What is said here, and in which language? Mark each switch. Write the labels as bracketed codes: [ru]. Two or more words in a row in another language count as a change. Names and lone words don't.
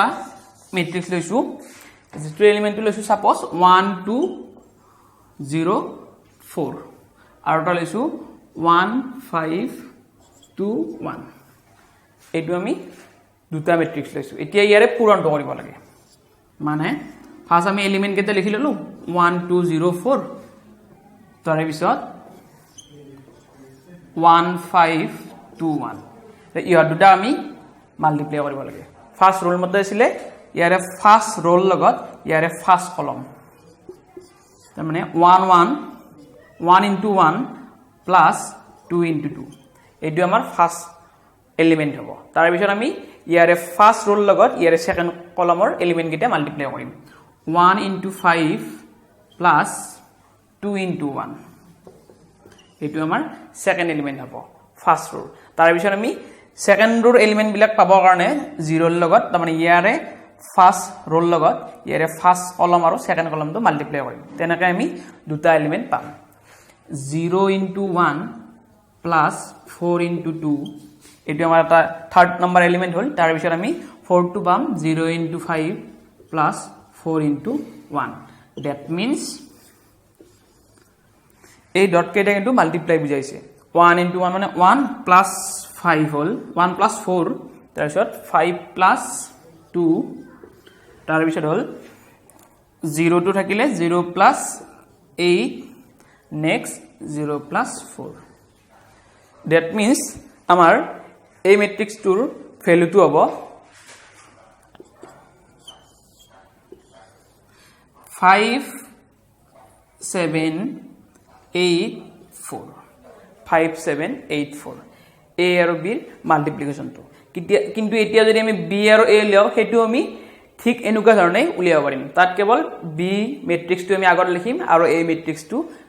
[as] মেট্ৰিক্স লৈছো যেটো এলিমেন্টটো লৈছো সাপোজ 1 2 0 4 আৰু এটা লৈছো 1 5 2 1 এইটো আমি দুটা মেট্ৰিক্স লৈছো এতিয়া ইয়াৰে পূৰণটো কৰিব লাগে মানে ফার্স্ট আমি এলিমেন্ট কেইটা লিখি ললো 1 2 0 4 তাৰ পিছত 1 5 2 1 ইয়াৰ দুটা আমি মাল্টিপ্লাই কৰিব লাগে [en] first row [as] মতে আছিল ইয়াৰে ফার্স্ট ৰোল লগত ইয়াৰে [en] first column [as] তাৰ মানে [en] 1 into 1 plus 2 into 2 [as] এইটো আমাৰ ফার্স্ট এলিমেন্ট হ'ব তাৰ পিছত আমি ইয়াৰে [en] first row [as] লগত ইয়াৰে সেকেন্ড কলমৰ এলিমেন্ট কেইটা মাল্টিপ্লাই কৰিম [en] 1 into 5 plus [as] 2 into 1 এইটো আমাৰ সেকেন্ড এলিমেন্ট হ'ব [en] first row [as] তাৰ পিছত আমি সেকেন্ড ৰোৰ এলিমেন্ট বিলাক পাবৰ কাৰণে 0 ৰ লগত তাৰ মানে ইয়াৰে [en] first row [as] লগত ইয়াৰে [en] first column [as] আৰু সেকেন্ড কলমটো মাল্টিপ্লাই কৰিম তেনেকৈ আমি দুটা এলিমেন্ট পাম [en] 0 into 1 plus 4 into 2 [as] এটো আমাৰ এটা [en] third number element [as] হল তাৰ পিছত আমি 4 টো পাম [en] 0 into 5 plus 4 into 1 that means [as] এই ডট কেইটা কিন্তু মাল্টিপ্লাই বুজাইছে [en] 1 into 1 [as] মানে [en] 1 plus 5 [as] হল [en] 1 plus 4 [as] তাৰ পিছত [en] 5 plus 2 [as] তাৰ পিছত হল 0 2 থাকিলে [en] 0 plus 8 next 0 plus 4 that means [as] আমাৰ এই ম্যাট্ৰিক্সটোৰ ভ্যালুটো হ'ব 5 7 8 4 5 7 8 4 a আৰু b ৰ মাল্টিপ্লিকেশনটো কিন্তু এতিয়া যদি আমি b আৰু a লিও হেতু আমি ঠিক এনেকুৱা ধৰণে উলিয়াব পাৰিম তাত কেৱল b ম্যাট্ৰিক্সটো আমি আগত লিখিম আৰু a ম্যাট্ৰিক্সটো